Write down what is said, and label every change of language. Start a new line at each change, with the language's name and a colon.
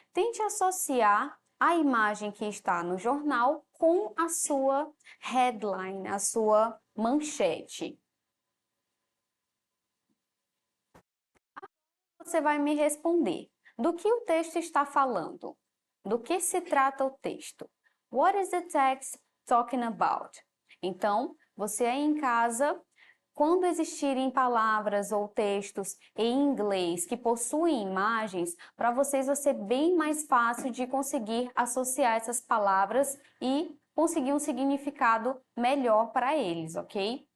Portuguese: Tente associar a imagem que está no jornal com a sua headline, a sua manchete. Você vai me responder. Do que o texto está falando? Do que se trata o texto?
English: What is the text talking about?
Portuguese: Então, você aí em casa, quando existirem palavras ou textos em inglês que possuem imagens, para vocês vai ser bem mais fácil de conseguir associar essas palavras e conseguir um significado melhor para eles, ok?